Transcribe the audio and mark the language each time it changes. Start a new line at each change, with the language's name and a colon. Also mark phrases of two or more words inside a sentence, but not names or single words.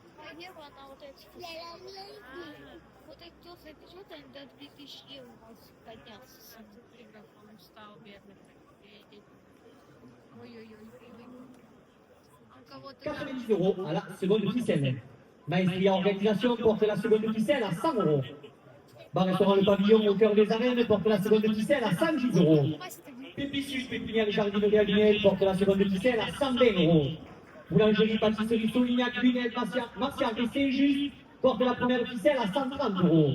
Russian: евро на вот эти. Вот эти запишут, они до 2000 евро у вас поднялся. Он стал бедным. Ой-ой-ой. У кого-то
French: 90 euros à la seconde ficelle. Maestria Organisation porte la seconde ficelle à 100 euros. Bar Restaurant Le Pavillon au cœur des arènes porte la seconde ficelle à 110 euros. Pépi Sud, Pépinière et Jardinerie à Lunel porte la seconde ficelle à 120 euros. Boulangerie, pâtisserie Solignac, Lunel, Martial et Saint-Just porte la première ficelle à 130 euros.